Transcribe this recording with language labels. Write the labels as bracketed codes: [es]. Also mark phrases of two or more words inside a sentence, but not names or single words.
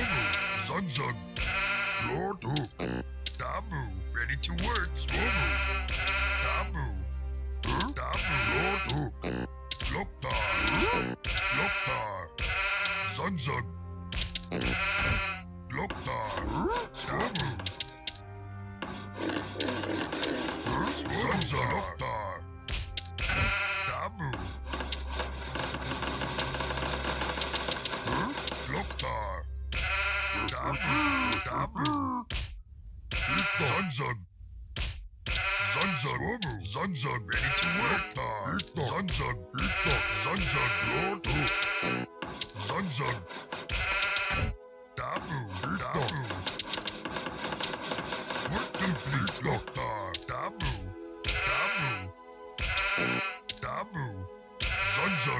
[en] Sunsun, Lord Hook, Dabu, ready to work, Swobo, Dabu, Lord Hook, Loktar, Sunsun, Loktar, Dabu, Sunsun, Loktar, Dabu. Loktar. Dabu. Sunsun. Sunsun, ready to work. Sunsun. Lord Hook. Sunsun. Dabu. Work complete. Loktar. Dabu. Sunsun.